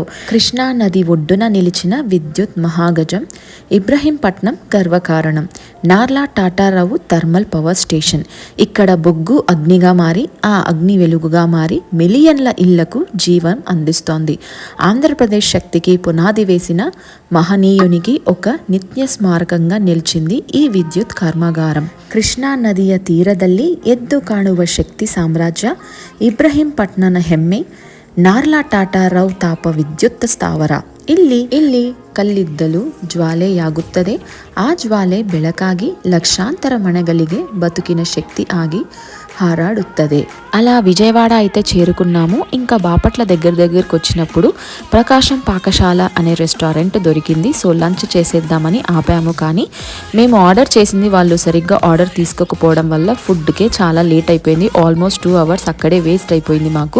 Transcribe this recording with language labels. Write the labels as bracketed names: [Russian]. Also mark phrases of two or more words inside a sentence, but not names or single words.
[Telugu] కృష్ణా నది ఒడ్డున నిలిచిన విద్యుత్ మహాగజం, ఇబ్రహీంపట్నం గర్వకారణం, నార్లా టాటారావు థర్మల్ పవర్ స్టేషన్. ఇక్కడ బొగ్గు అగ్నిగా మారి ఆ అగ్ని వెలుగుగా మారి మిలియన్ల ఇళ్లకు జీవం అందిస్తోంది. ఆంధ్రప్రదేశ్ శక్తికి పునాది వేసిన మహనీయునికి ఒక నిత్య స్మారకంగా నిలిచింది ఈ విద్యుత్ కర్మాగారం. [Kannada] ಕೃಷ್ಣಾ ನದಿಯ ತೀರದಲ್ಲಿ ಎದ್ದು ಕಾಣುವ ಶಕ್ತಿ ಸಾಮ್ರಾಜ್ಯ ಇಬ್ರಹೀಂಪಟ್ನನ ಹೆಮ್ಮೆ ನಾರ್ಲಾ ಟಾಟಾರಾವ್ ತಾಪ ವಿದ್ಯುತ್ ಸ್ಥಾವರ. ಇಲ್ಲಿ ಕಲ್ಲಿದ್ದಲು ಜ್ವಾಲೆಯಾಗುತ್ತದೆ. ಆ ಜ್ವಾಲೆ ಬೆಳಕಾಗಿ ಲಕ್ಷಾಂತರ ಮನೆಗಳಿಗೆ ಬದುಕಿನ ಶಕ್ತಿ ಆಗಿ ಹಾರಾಡುತ್ತದೆ. [Telugu] అలా విజయవాడ అయితే చేరుకున్నాము. ఇంకా బాపట్ల దగ్గరకు వచ్చినప్పుడు ప్రకాశం పాకశాల అనే రెస్టారెంట్ దొరికింది. సో లంచ్ చేసేద్దామని ఆపాము, కానీ మేము ఆర్డర్ చేసింది వాళ్ళు సరిగ్గా ఆర్డర్ తీసుకోకపోవడం వల్ల ఫుడ్కే చాలా లేట్ అయిపోయింది. [English] almost 2 hours [Telugu] అక్కడే వేస్ట్ అయిపోయింది మాకు.